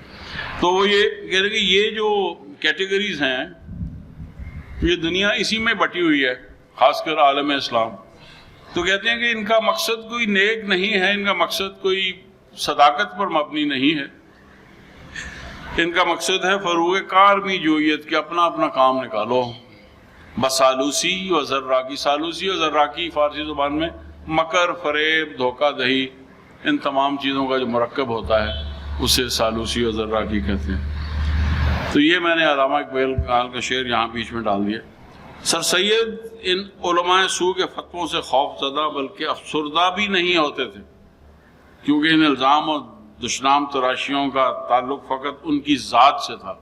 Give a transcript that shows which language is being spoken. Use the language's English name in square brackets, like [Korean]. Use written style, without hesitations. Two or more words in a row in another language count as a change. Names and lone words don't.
[Urdu] تو وہ یہ کہہ رہے کہ یہ جو کیٹیگریز ہیں یہ دنیا اسی میں بٹی ہوئی ہے، خاص کر عالم اسلام. تو کہتے ہیں کہ ان کا مقصد کوئی نیک نہیں ہے، ان کا مقصد کوئی صداقت پر مبنی نہیں ہے، ان کا مقصد ہے فروغ کارمی جویت کہ اپنا اپنا کام نکالو. [Persian] بسالوسی و ذراکی، سالوسی و ذراکی [Urdu] فارسی زبان میں مکر، فریب، دھوکہ دہی، ان تمام چیزوں کا جو مرکب ہوتا ہے اسے سالوسی و ذراکی کہتے ہیں. تو یہ میں نے علامہ اقبال کا شعر یہاں بیچ میں ڈال دیا. سر سید ان علماء سو کے فتووں سے خوف زدہ بلکہ افسردہ بھی نہیں ہوتے تھے، کیونکہ ان الزام اور دشنام تراشیوں کا تعلق فقط ان کی ذات سے تھا.